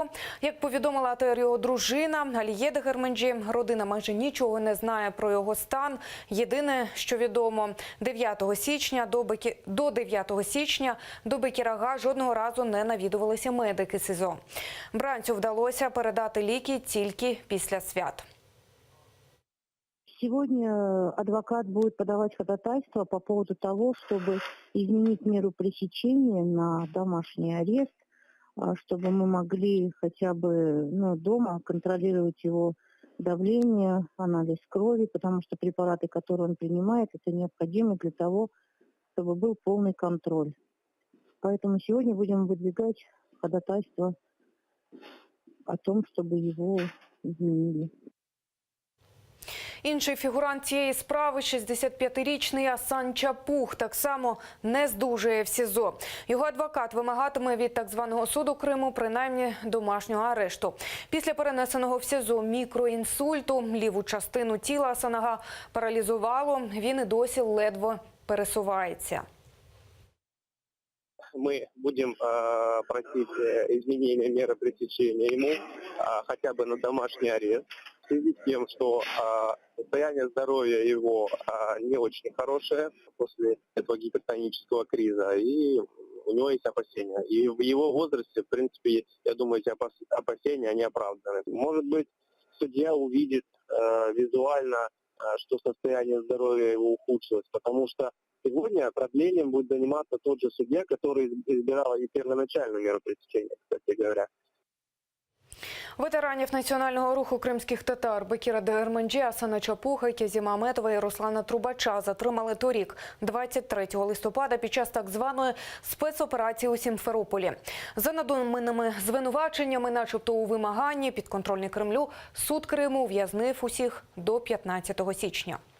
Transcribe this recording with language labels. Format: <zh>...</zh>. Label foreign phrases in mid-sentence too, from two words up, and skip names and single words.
<uk>Як повідомила його дружина Аліє Дегерменджі, родина майже нічого не знає про його стан. Єдине, що відомо, 9 січня до Бекірага жодного разу не навідувалися медики СІЗО. Бранцю вдалося передати ліки тільки після свят.</uk> <ru>Сегодня адвокат будет подавать ходатайство по поводу того, чтобы изменить меру пресечения на домашний арест, чтобы мы могли хотя бы дома контролировать его давление, анализ крови, потому что препараты, которые он принимает, это необходимо для того, чтобы был полный контроль. Поэтому сегодня будем выдвигать ходатайство о том, чтобы его изменили.</ru> <uk>Інший фігурант цієї справи – 65-річний Асан Чапух, так само не здужує в СІЗО. Його адвокат вимагатиме від так званого суду Криму принаймні домашнього арешту. Після перенесеного в СІЗО мікроінсульту ліву частину тіла Асанага паралізувало, він і досі ледве пересувається.</uk> <ru>Мы будем просить изменения меры пресечения ему хотя бы на домашний арест, в связи с тем, что состояние здоровья его не очень хорошее после этого гипертонического криза, и у него есть опасения. И в его возрасте, в принципе, я думаю, эти опасения, они оправданы. Может быть, судья увидит визуально, что состояние здоровья его ухудшилось, потому что сегодня продлением будет заниматься тот же судья, который избирал и первоначальную меру пресечения, кстати говоря.</ru> <uk>Ветеранів національного руху кримських татар Бекіра Дегерменджі, Асана Чапуха, Кезіма Аметова і Руслана Трубача затримали торік, 23 листопада, під час так званої спецоперації у Сімферополі. За надуманими звинуваченнями, начебто у вимаганні, підконтрольний Кремлю, суд Криму ув'язнив усіх до 15 січня.</uk>